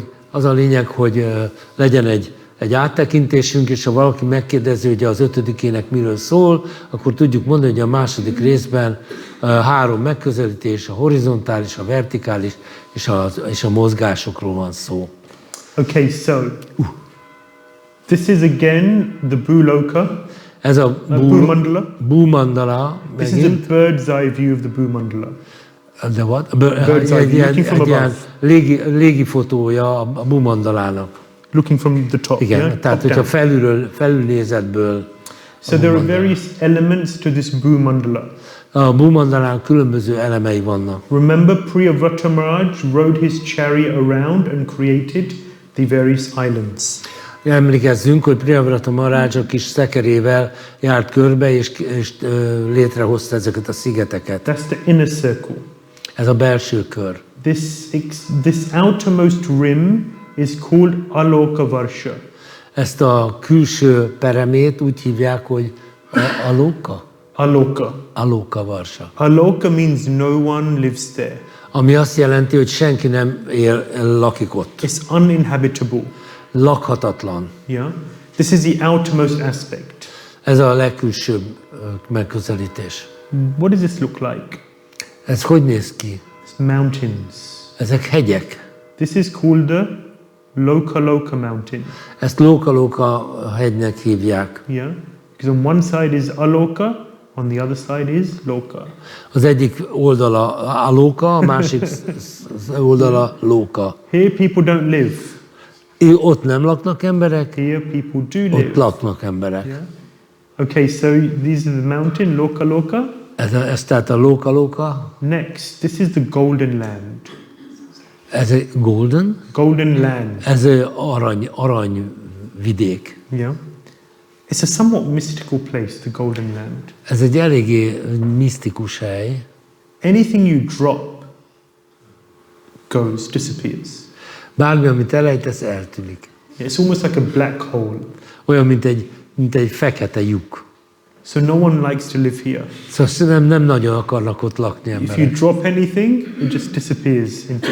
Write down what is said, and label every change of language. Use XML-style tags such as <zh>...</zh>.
<hu>Az a lényeg, hogy legyen egy áttekintésünk, és ha valaki megkérdezi, hogy az 5. ének miről szól, akkor tudjuk mondani, hogy a második részben 3 megközelítés, a horizontális, a vertikális és a mozgásokról van szó.</hu> <en>Okay, so this is again the Bhūloka.</en> <hu>Ez a Bhü-mandala.</hu> <en>This is a bird's eye view of the Bhü-mandala.</en> <hu>De</hu> <en>what?</en> <hu>Egy ilyen légifotója a Bhü-mandalának.</hu> <en>Looking from the top.</en> <hu>Igen,</hu> <en>yeah?</en> <hu>tehát hogyha felülnézetből.</hu> <en>So there are various elements to this Bhü-mandala.</en> <hu>A Bhü-mandalán különböző elemei vannak.</hu> <en>Remember, Priyavrata Maharaj rode his chariot around and created the various islands.</en> <hu>Emlékezzünk, hogy Priyavrata Maharaj a kis szekerével járt körbe, és létrehozta ezeket a szigeteket.</hu> <en>That's the inner circle.</en> <hu>Ez a belső kör.</hu> <en>this outermost rim is called Aloka Varsha.</en> <hu>Ezt a külső peremét úgy hívják, hogy Aloka? Aloka. Aloka Varsa.</hu> <en>Aloka means no one lives there.</en> <hu>Ami azt jelenti, hogy senki nem lakik ott.</hu> <en>It's uninhabitable.</en> <hu>Lakhatatlan.</hu> <en>Yeah. This is the outermost aspect.</en> <hu>Ez a legkülsőbb megközelítés.</hu> <en>What does this look like?</en> <hu>Ez hogy néz ki?</hu> <en>It's mountains.</en> <hu>Ezek hegyek.</hu> <en>This is called the Loka Loka mountain.</en> <hu>Ezt Loka hegynek hívják.</hu> <en>Yeah. Because on one side is Aloka, on the other side is Loka.</en> <hu>Az egyik oldala Aloka, a másik oldala Loka.</hu> <en>Here people don't live.</en> <hu>Ott nem laknak emberek,</hu> <en>Here people do live.</en> <hu>ott laknak emberek.</hu> <en>Yeah. Okay, so these are the mountain, Loka Loka.</en> <hu>Ez tehát a Loka.</hu> <en>Next, this is the golden land.</en> <hu>Ez egy</hu> <en>golden? Golden land.</en> <hu>Ez arany vidék.</hu> <en>Yeah. It's a somewhat mystical place, the golden land.</en> <hu>Ez egy eléggé misztikus hely.</hu> <en>Anything you drop disappears.</en> <hu>Bármi, amit elejtesz, eltűnik.</hu> <en>It's almost like a black hole.</en> <hu>Olyan, mint egy fekete lyuk.</hu> <en>So no one likes to live here.</en> <hu>Szóval nem nagyon akarnak ott lakni</hu> <en>If you</en> <hu>emberek.</hu> <en>drop anything, it just disappears into</en>